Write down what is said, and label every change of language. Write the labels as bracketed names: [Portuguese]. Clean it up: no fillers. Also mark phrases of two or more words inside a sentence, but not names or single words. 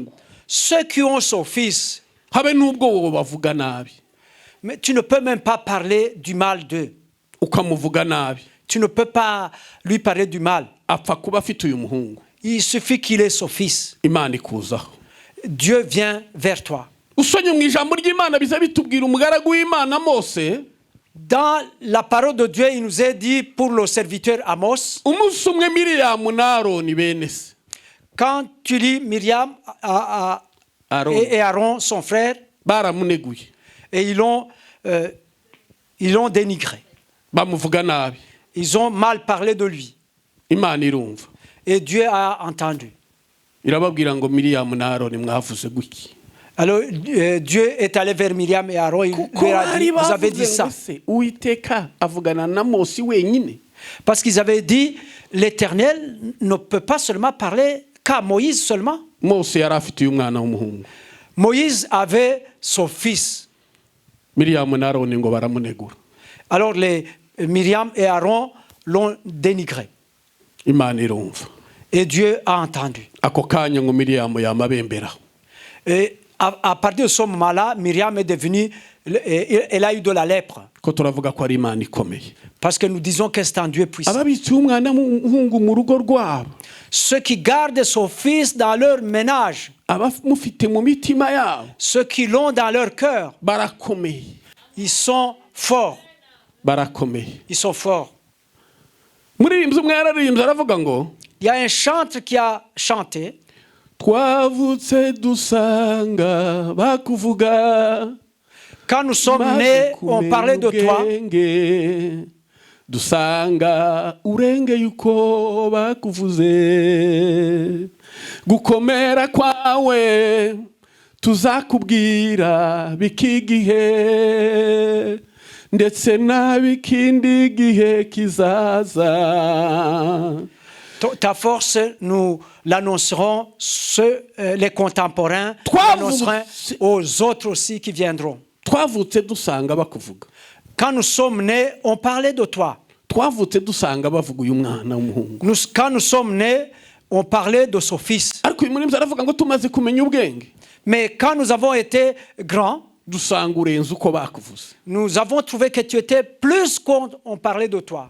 [French] ceux qui ont son fils, [Kinyarwanda] habe n'ubwo wowe bavuga nabi [French] mais tu ne peux même pas parler du mal d'eux. [Kinyarwanda] ukamuvuga nabi, [French] Tu ne peux pas lui parler du mal. [Kinyarwanda] apfa kuba afite uyu muhungu. [French] Il suffit qu'il ait son fils. [Kinyarwanda] Imana ikuzaho. [French] Dieu vient vers toi. [Kinyarwanda] Usomye mu ijambo ry'Imana biza bitubwira umugaragu w'Imana Mose. [French] Dans la parole de Dieu, il nous est dit pour le serviteur Amos, [Kinyarwanda] Umunsi umwe Miriyamu na Aroni bene se. [French] quand tu lis Myriam [Kinyarwanda] Aroni [French] et Aaron, son frère, [Kinyarwanda] baramuneguye. [French] et ils l'ont dénigré. [Kinyarwanda] Bamuvuga nabi. [French] Ils ont mal parlé de lui. [Kinyarwanda] Imana irumva. [French] Et Dieu a entendu. [Kinyarwanda] Irababwira ngo Miriyamu na Aroni mwavuze guki. [French] Alors Dieu est allé vers Myriam et Aaron, il leur a dit, vous avez dit ça. [Kinyarwanda] Uwiteka avugana na Mose wenyine. [French] Parce qu'ils avaient dit, l'Éternel ne peut pas seulement parler qu'à Moïse seulement. [Kinyarwanda] Mose yari afite uyu mwana w'umuhungu. [French] Moïse avait son fils. [Kinyarwanda] Miriyamu na Aroni ngo baramunegura. [French] Alors Myriam et Aaron l'ont dénigré. [Kinyarwanda] Imana irumva. [French] Et Dieu a entendu. [Kinyarwanda] Ako kanya ngo Miriyamu yamabembera. [French] Et à partir de ce moment-là, Myriam est devenue, elle a eu de la lèpre. [Kinyarwanda] Ko turavuga ko ari Imana ikomeye. [French] Parce que nous disons que c'est un Dieu puissant. [Kinyarwanda] Ababitse umwana w'umuhungu mu rugo rwabo. [French] Ceux qui gardent son fils dans leur ménage, [Kinyarwanda] Abamufite mu mitima yabo. [French] ceux qui l'ont dans leur cœur, [Kinyarwanda] Barakomeye. [French] ils sont forts. [Kinyarwanda] Barakomeye. [French] Ils sont forts. [Kinyarwanda] Muririmbyi umwe yararimbye aravuga ngo [French] Il y a un chanteur qui a chanté. [Kinyarwanda] twavutse dusanga bakuvuga. [French] Quand nous sommes nés, on parlait de toi. [Kinyarwanda] Dusanga urengeye uko bakuvuze. Gukomera kwawe tuzakubwira bikigihe. Ndetse n'abikindi gihe kizaza. [French] Ta force, nous l'annoncerons, les contemporains, l'annonceront aux autres aussi qui viendront. [Kinyarwanda] Twavutse dusanga bakuvuga. [French] Quand nous sommes nés, on parlait de toi. [Kinyarwanda] Twavutse dusanga bavuga uyu mwana w'umuhungu. [French] Quand nous sommes nés, on parlait de son fils. [Kinyarwanda] Ariko uyu muririmbyi aravuga ngo tumaze kumenya ubwenge. [French] Mais quand nous avons été grands, [Kinyarwanda] Dusanga urenze uko bakuvuze. [French] nous avons trouvé que tu étais plus qu'on parlait de toi.